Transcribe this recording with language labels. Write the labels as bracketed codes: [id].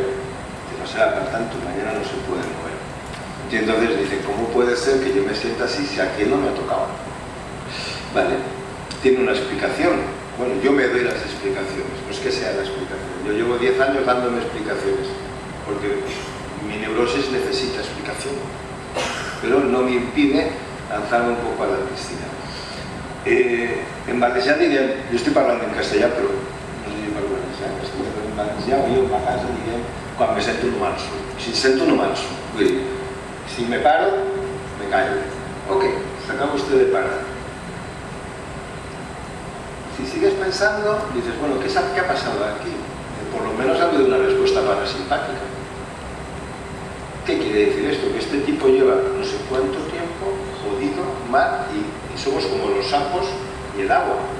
[es] Que no será para tanto, mañana no se puede mover. Y entonces dice, ¿cómo puede ser que yo me sienta así si aquel no me ha tocado? Vale, tiene una explicación. Bueno, yo me doy las explicaciones, no es que sea la explicación. Yo llevo 10 años dándome explicaciones, porque mi neurosis necesita explicación. Pero no me impide lanzarme un poco a la piscina. [ca] En valencià diguem, jo estic parlant en castellà però no sé si parlo valencià, en valencià jo a casa diguem quan me sento un manso. Si em sento un manso, vull dir, si me paro, me callo. [es] Ok, se acaba usted de parar. Si sigues pensando, dices, bueno, ¿qué ha pasado aquí? Por lo menos ha habido una respuesta parasimpática. ¿Qué quiere decir esto? Que este tipo lleva no sé cuánto tiempo jodido, mal, y somos como los sapos y el agua.